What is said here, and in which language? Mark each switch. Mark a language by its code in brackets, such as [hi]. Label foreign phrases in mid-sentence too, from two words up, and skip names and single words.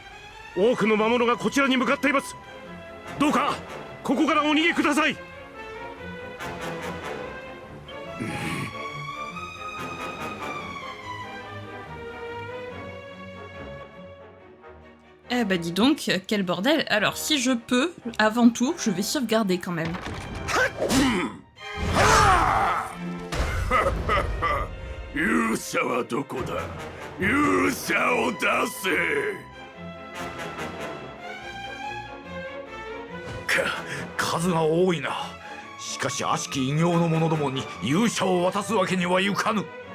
[ja] 多くの魔物がこちらに向かっています。どうかここからお逃げください。 [fr] Eh bah dis donc, quel bordel. Alors si je peux, avant tout, je vais sauvegarder quand même. [ja] 勇者はどこだ。勇者を出せ。数が多いな。しかし悪しき異形の者どもに勇者を渡すわけにはいかぬ。